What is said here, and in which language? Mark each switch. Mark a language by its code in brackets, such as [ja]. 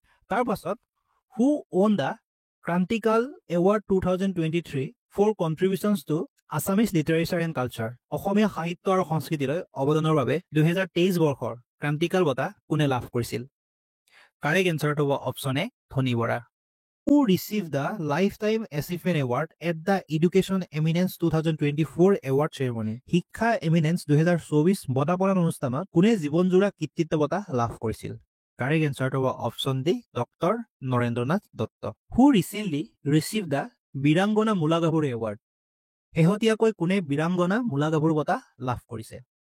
[as] তাৰ পাছত [en] Who won the Krantikal award 2023 for contributions to Assamese literature and culture. [as] অসমীয়া সাহিত্য আৰু সংস্কৃতিলৈ অৱদানৰ বাবে 2023 বৰ্ষৰ ক্ৰান্তিকাল বঁটা কোনে লাভ কৰিছিল? কাৰেক্ট এনচাৰটো হ'ব অপশ্যন এ ধনী Bora. [en] Who received the Lifetime Achievement Award at the Education Eminence 2024 Award Ceremony? [as] শিক্ষা এমিনেন্স 2024 বঁটা প্ৰদান অনুষ্ঠানত কোনে জীৱনজোৰা কৃতিত্ব বঁটা লাভ কৰিছিল? কাৰেক্ট এনচাৰটো হ'ব option D doctor Narendranath Dutta. [en] Who recently received the Birangana Mula Gabharu award? [as] শেহতীয়াকৈ কোনে বীৰাংগনা মূলা গাভৰু বঁটা লাভ কৰিছে?